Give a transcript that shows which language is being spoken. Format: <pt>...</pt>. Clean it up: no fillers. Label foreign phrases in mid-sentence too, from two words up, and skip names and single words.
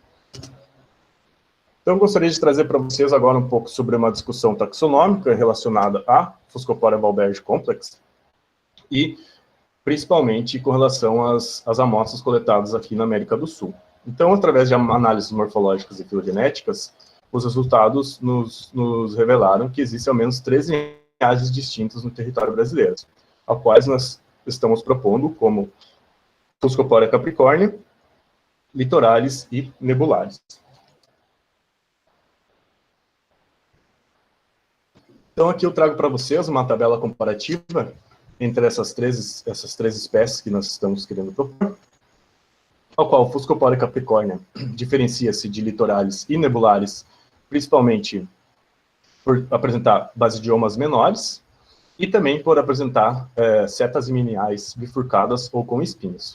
<pt>Então, gostaria de trazer para vocês agora um pouco sobre uma discussão taxonômica relacionada a Fuscopora valbergi complex, e principalmente com relação às amostras coletadas aqui na América do Sul. Então, através de análises morfológicas e filogenéticas, os resultados nos revelaram que existem ao menos 13 linhagens distintas no território brasileiro, a quais nós estamos propondo como Fuscopora capricórnea, litoralis e nebularis. Então, aqui eu trago para vocês uma tabela comparativa entre essas três espécies que nós estamos querendo propor, ao qual Fuscopora capricórnea diferencia-se de litoralis e nebularis, principalmente por apresentar basidiomas menores, e também por apresentar setas lineares bifurcadas ou com espinhos.</pt>